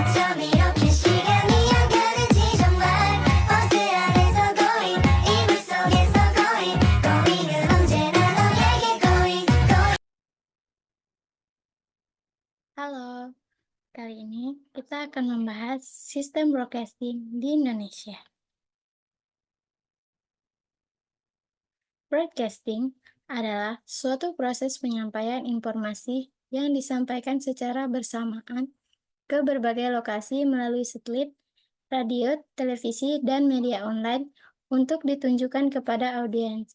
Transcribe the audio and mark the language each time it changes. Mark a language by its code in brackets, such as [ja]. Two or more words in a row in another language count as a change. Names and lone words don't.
[ko] 밤 이렇게 시간이 안 가는지 정말 버스 안에서 going 이불 속에서 going 은 언제나 너에게 going. [id] Halo, kali ini kita akan membahas sistem broadcasting di Indonesia. Broadcasting adalah suatu proses penyampaian informasi yang disampaikan secara bersamaan ke berbagai lokasi melalui satelit, radio, televisi, dan media online untuk ditunjukkan kepada audiens.